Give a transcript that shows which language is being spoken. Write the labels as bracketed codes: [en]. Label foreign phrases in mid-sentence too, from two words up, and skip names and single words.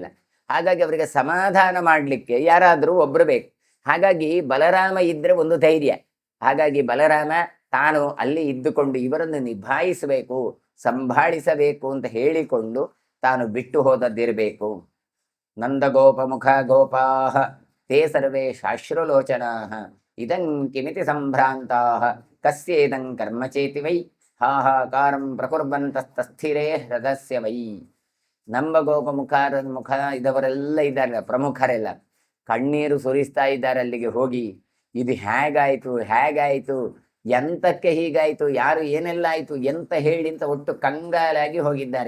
[kn] ಹಾಗಾಗಿ ಅವರಿಗೆ ಸಮಾಧಾನ ಮಾಡಲಿಕ್ಕೆ ಯಾರಾದರೂ ಒಬ್ರು ಬೇಕು. ಹಾಗಾಗಿ ಬಲರಾಮ ಇದ್ರೆ ಒಂದು ಧೈರ್ಯ. ಹಾಗಾಗಿ ಬಲರಾಮ ತಾನು ಅಲ್ಲಿ ಇದ್ದುಕೊಂಡು ಇವರನ್ನು ನಿಭಾಯಿಸಬೇಕು, ಸಂಭಾಳಿಸಬೇಕು ಅಂತ ಹೇಳಿಕೊಂಡು ತಾನು ಬಿಟ್ಟು ಹೋದದ್ದಿರಬೇಕು. [sa] ನಂದಗೋಪ ಮುಖ ಗೋಪಾಹ ತೇ ಸರ್ವೇ ಶಾಶ್ರುಲೋಚನಾಃ ಇದಂ ಕಿಮಿತಿ ಸಂಭ್ರಾಂತಾಃ ಕಸ್ಯೇದಂ ಕರ್ಮಚೇತಿ ವೈ ಹಾಹಾಕಾರಂ ಪ್ರಕುರ್ವಂತಸ್ತಸ್ಥಿರೇ ಹೃದಸ್ಯ ವೈ. [kn] ನಂಬಗೋಪ ಮುಖ ಇದವರೆಲ್ಲ ಇದ್ದಾರೆ, ಪ್ರಮುಖರೆಲ್ಲ ಕಣ್ಣೀರು ಸುರಿಸ್ತಾ ಇದ್ದಾರೆ ಅಲ್ಲಿಗೆ ಹೋಗಿ. ಇದು ಹೇಗಾಯ್ತು, ಎಂತಕ್ಕೆ ಹೀಗಾಯ್ತು, ಯಾರು ಏನೆಲ್ಲ ಆಯ್ತು ಎಂತ ಹೇಳಿ ಅಂತ ಒಟ್ಟು ಕಂಗಾಲಾಗಿ ಹೋಗಿದ್ದಾರೆ.